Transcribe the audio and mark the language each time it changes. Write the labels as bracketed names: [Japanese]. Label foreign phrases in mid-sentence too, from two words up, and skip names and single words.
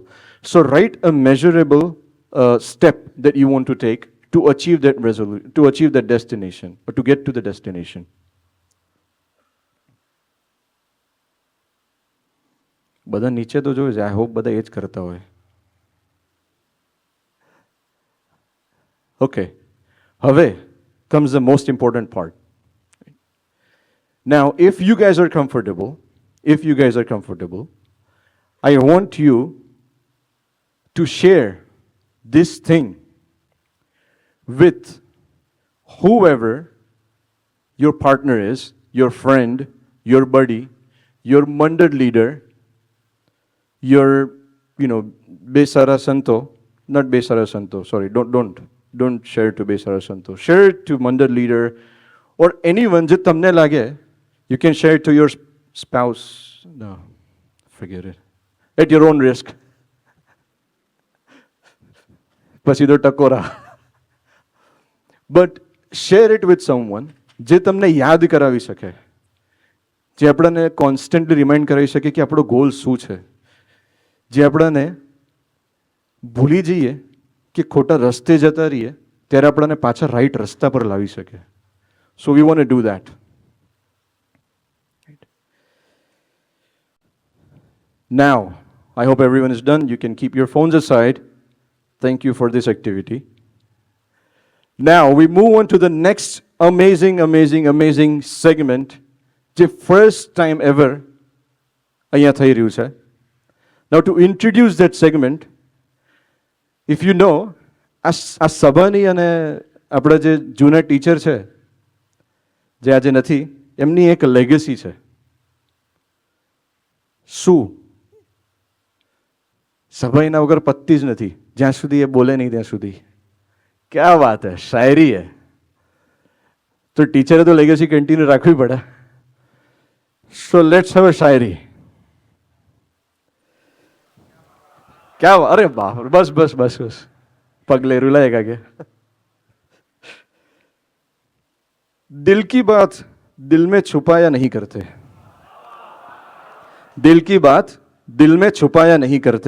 [English] So write a measurable step that you want to take to achieve that resolution, to achieve that destination, or to get to the destination. [Gujarati] બધા નીચે તો જોયું છે, [English] I hope [Gujarati] બધા એ જ કરતા હોય. [English] Okay, [Gujarati] હવે [English] comes the most important part. Now, if you guys are comfortable, I want you to share this thing with whoever your partner is, your friend, your buddy, your mandal leader, your, Besara Santo, not Besara Santo, sorry, don't share to Besara Santo. Share it to mandal leader or anyone [Gujarati] જે તમને લાગે. [English] You can share it to your spouse. No, forget it. At your own risk. [Gujarati] પછી તો ટકોરા. [English] But share it with someone [Gujarati] જે તમને યાદ કરાવી શકે, જે આપણને [English] constantly remind [Gujarati] કરાવી શકે કે આપણો ગોલ શું છે, જે આપણને ભૂલી જઈએ કે ખોટા રસ્તે જતા રહીએ ત્યારે આપણને પાછા રાઈટ રસ્તા પર લાવી શકે. [English] So we want to do that. Now, I hope everyone is done. You can keep your phones aside. Thank you for this activity. Now we move on to the next amazing segment, જે first time ever [Gujarati] અહીંયા થઈ રહ્યું છે. [English] Now to introduce that segment, if you know, [Gujarati] આ સભાની અને આપણા જે જૂના ટીચર છે, જે આજે નથી, એમની એક લેગેસી છે. શું? સભા એના વગર પતતી જ નથી, જ્યાં સુધી એ બોલે નહીં ત્યાં સુધી. [Hindi] क्या बात है, शायरी है. [Gujarati] તો ટીચરે તો લેગેસી કંટિન્યૂ રાખવી પડે. [English] So let's have a शायरी. क्या? [Hindi] अरे बाप, बस बस बस बस पगले रुलाएगा क्या? दिल की बात दिल में छुपाया नहीं करते. दिल की बात दिल में छुपाया नहीं करते.